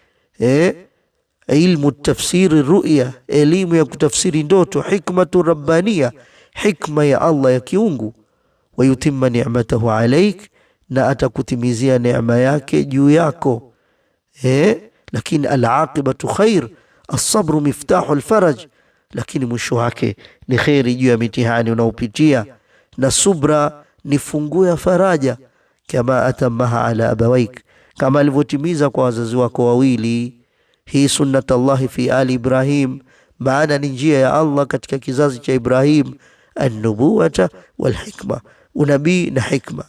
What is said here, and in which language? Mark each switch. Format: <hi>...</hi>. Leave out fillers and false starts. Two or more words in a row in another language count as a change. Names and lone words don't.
<ar>علم تفسير الرؤيا,</ar> <sw>elimu ya kutafsiri ndoto.</sw> <ar>حكمة ربانية,</ar> <sw>hikma ya Allah ya kiungu.</sw> <ar>ويتم نعمته عليك,</ar> <sw>na atakutimizia neema yake juu yako. Lakini</sw> <ar>العاقبة خير الصبر مفتاح الفرج,</ar> <sw>lakini mwisho wake ni khairi juu ya mitihani unaopitia, na subra ni funguo ya faraja.</sw> <ar>كما أتمها على أبويك,</ar> <sw>kama alivyotimiza kwa wazazi wako wawili. Hii</sw> <ar>سنة الله في آل إبراهيم</ar> <sw>maana ni njia ya Allah katika kizazi cha Ibrahim,</sw> <ar>النبوة والحكمة,</ar> <sw>unabii na hikma.</sw>